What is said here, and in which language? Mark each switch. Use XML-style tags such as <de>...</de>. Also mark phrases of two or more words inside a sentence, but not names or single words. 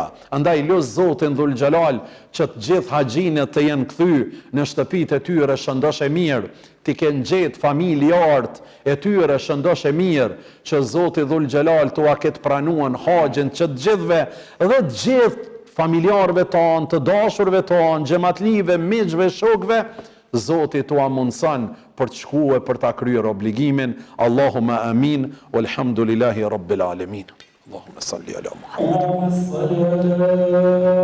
<sq>Andaj lut Zotin Dhul Xhelal që të gjithë haxhinët të jenë kthy në shtëpitë e tyre shëndosh e mirë, ti kenë gjetë familjarët e tyre shëndosh e mirë, që Zoti Dhul Xhelal tua ketë pranuan haxhin që të gjithëve dhe të gjithë familjarëve tonë, të dashurve tonë, xhamatlive, miqve, shokëve, Zoti tua mundson për të shkuar për ta kryer obligimin.</sq> <ar>اللهم آمين. والحمد لله رب العالمين. اللهم صل على محمد.</ar>